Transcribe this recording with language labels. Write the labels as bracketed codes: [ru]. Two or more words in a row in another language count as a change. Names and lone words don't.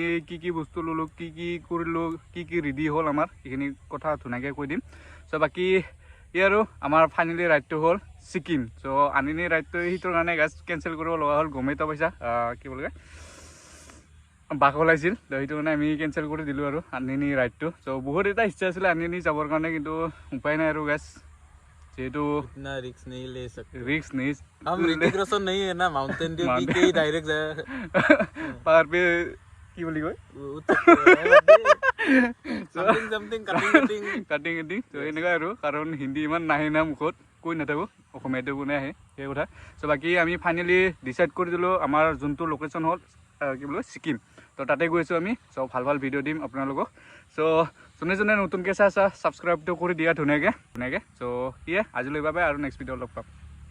[as] কি বস্তু ল'লোঁ কি কৰিলোঁ কি ৰেডি হ'ল আমাৰ সেইখিনি কথা ধুনীয়াকৈ কৈ দিম চ' বাকী আৰু আমাৰ ফাইনেলি ৰাইডটো হ'ল ছিকিম চ' আনিনি ৰাইডটো সেইটোৰ কাৰণে গাছ কেঞ্চেল কৰিব লগা হ'ল গমেই পাইছা কি বুলি কয় বাঘ ওলাইছিল তো সেইটো কাৰণে আমি কেঞ্চেল কৰি দিলোঁ আৰু আনিনি ৰাইডটো চ' বহুত এটা ইচ্ছা আছিলে আনিনি যাবৰ কাৰণে কিন্তু উপায় নাই আৰু গাছ যেহেতু [hi] रिक्स नहीं ले सकते रिक्स नहीं हम ऋतिक रोशन नहीं है ना माउंटेन ड्यू पी के ही डायरेक्ट जाए पहाड़ पे की बोली कोई समथिंग [as] কাটিং তো এনেকুৱা আৰু কাৰণ হিন্দী ইমান নাহে না মুখত কৈ নাথাকোঁ অসমীয়াটো কোনে আহে সেই কথা চ' বাকী আমি ফাইনেলি ডিচাইড কৰি দিলোঁ আমাৰ যোনটো লোকেশ্যন হ'ল কি বুলি কয় ছিকিম তো তাতে গৈছোঁ আমি চ' ভাল ভিডিঅ' দিম আপোনালোকক চ' যোনে নতুনকৈ চাই ছাবস্ক্ৰাইবটো কৰি দিয়া ধুনীয়াকৈ চ' আজিলৈ বাবে আৰু [en] next video' [as] লগ পাম